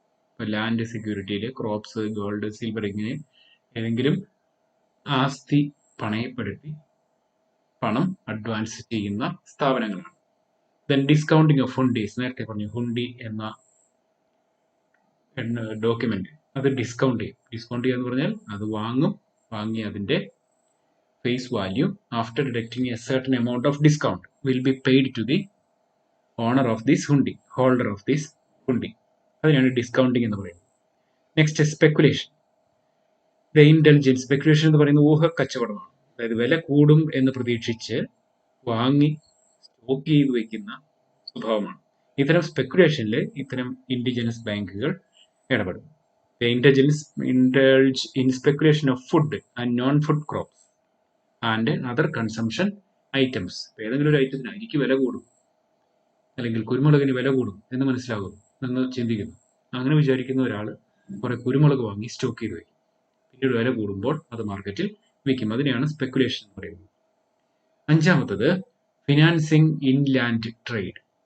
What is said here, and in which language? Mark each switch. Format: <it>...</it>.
<ml>ഇപ്പോൾ land സെക്യൂരിറ്റിയിൽ crops, gold, silver ഇങ്ങനെ ഏതെങ്കിലും ആസ്തി പണയപ്പെടുത്തി പണം അഡ്വാൻസ് ചെയ്യുന്ന സ്ഥാപനങ്ങളാണ്.</ml> <en>Then discounting of hundis.</en> <ml>നേരത്തെ പറഞ്ഞു ഹുണ്ടി എന്ന ഡോക്യുമെന്റ് അത് ഡിസ്കൗണ്ട് ചെയ്യും. ഡിസ്കൗണ്ട് ചെയ്യുക എന്ന് പറഞ്ഞാൽ അത് വാങ്ങി അതിന്റെ</ml> <en>face value after deducting a certain amount of discount will be paid to the owner of this hundi, holder of this hundi.</en> <ml>അതിനാണ് ഡിസ്കൗണ്ടിങ് എന്ന് പറയുന്നത്.</ml> <en>Next, speculation. The indulgence.</en> <ml>സ്പെക്കുലേഷൻ എന്ന് പറയുന്നത് ഊഹക്കച്ചവടമാണ്. അതായത് വില കൂടും എന്ന് പ്രതീക്ഷിച്ച് വാങ്ങി സ്റ്റോക്ക് ചെയ്ത് വെക്കുന്ന സ്വഭാവമാണ്. ഇത്തരം സ്പെക്കുലേഷനിൽ ഇത്തരം ഇൻഡിജിനസ് ബാങ്കുകൾ ഇടപെടും.</ml> <en>The indulge in speculation of food and non-food crops and other consumption items.</en> <ml>ഏതെങ്കിലും ഒരു ഐറ്റത്തിന് അരിക്ക് വില കൂടും അല്ലെങ്കിൽ കുരുമുളകിന് വില കൂടും എന്ന് മനസ്സിലാകും എന്ന് ചിന്തിക്കുന്നു. അങ്ങനെ വിചാരിക്കുന്ന ഒരാൾ കുറെ കുരുമുളക് വാങ്ങി സ്റ്റോക്ക് ചെയ്ത് വയ്ക്കും. പിന്നീട് വില കൂടുമ്പോൾ അത് മാർക്കറ്റിൽ വിൽക്കും. അതിനെയാണ് സ്പെക്കുലേഷൻ എന്ന് പറയുന്നത്.</ml> <en>അഞ്ചാമത്തത്, financing inland trade.</en>